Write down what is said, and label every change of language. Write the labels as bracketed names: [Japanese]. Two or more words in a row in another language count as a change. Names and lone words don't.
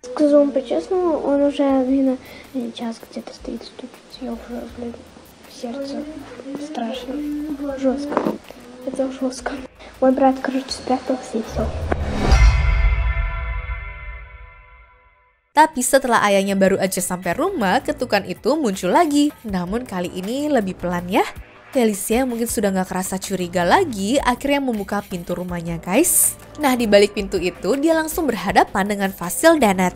[Russian] Зум, по-честному, он уже, наверное, час где-то стоит, стучится. Я уже, блин, сердце страшно. Жестко. Это жестко. Мой брат, короче, спрятался и все. [Indonesian] Tapi setelah ayahnya baru aja sampai rumah, ketukan itu muncul lagi. Namun kali ini lebih pelan ya. Felicia mungkin sudah gak kerasa curiga lagi, akhirnya membuka pintu rumahnya guys. Nah di balik pintu itu dia langsung berhadapan dengan Vasil dan Ned.